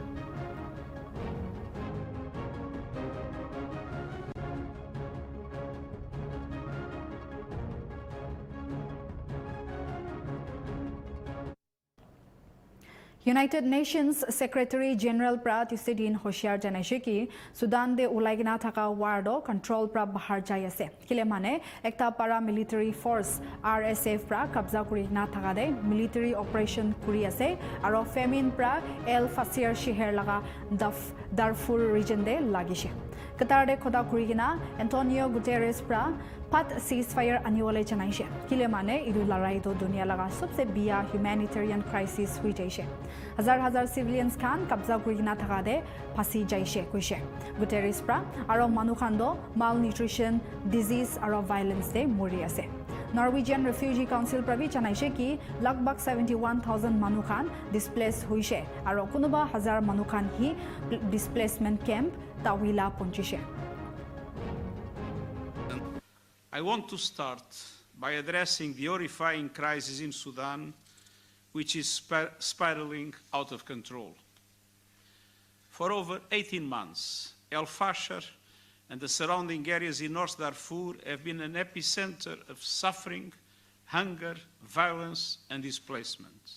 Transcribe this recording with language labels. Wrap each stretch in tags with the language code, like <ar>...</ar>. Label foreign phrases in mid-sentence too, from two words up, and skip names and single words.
<en>United Nations Secretary General</en> <nag>pra Tuesday din hoshiyar janaise ki Sudan de ulaigina thaka war do control pra bahar jai ase. Kile mane ekta</nag> <en>paramilitary force</en> <nag>RSF pra kabza kuri na thaka de</nag> <en>military operation</en> <nag>kuri ase aro famine pra El Fasir shehar laga Darfur region de lagise. Qatar de khoda kuri gina Antonio Guterres pra pat ceasefire aniwale janaise. Kile mane idu larai do dunia laga sabse biya</nag> <en>humanitarian crisis</en> <nag>hui jaise. Hazar civilians khan kabza kurigina thaka de phasi jaise koise. Guterres pra aro manu khan do malnutrition, disease aro violence de mori ase. Norwegian Refugee Council prabi janaise ki lagbag 71,000 manu khan displaced hoise aro kunuba hazar manu khan hi</nag> <en>displacement camp</en> <nag>tawila ponchise.</nag> <en>I want to start by addressing the horrifying crisis in Sudan, which is spiraling out of control. For over 18 months, El Fasher and the surrounding areas in North Darfur have been an epicenter of suffering, hunger, violence, and displacement.</en>